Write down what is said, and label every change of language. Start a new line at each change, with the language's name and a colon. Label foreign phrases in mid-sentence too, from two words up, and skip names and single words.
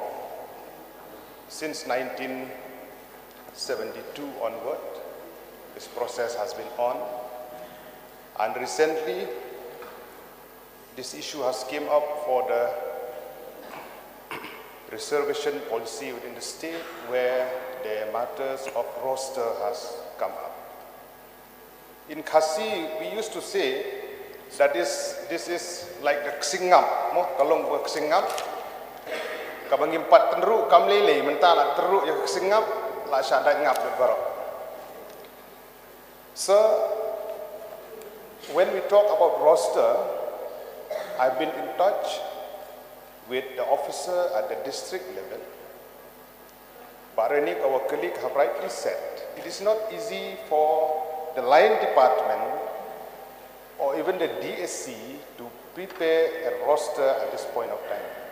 English: Since 1972 onward, this process has been on, and recently this issue has come up for the reservation policy within the state, where the matters of roster has come up. In Khasi, we used to say that this is like the ksingap,
Khasi: mo kalong buat ksingap. Kabang impat teruk kam lele, mentala teruk yang ksingap, la syada ngap berbarok.
English: So, when we talk about roster, I've been in touch with the officer at the district level. But Renik, our colleague, have rightly said, it is not easy for the line department or even the DSC to prepare a roster at this point of time.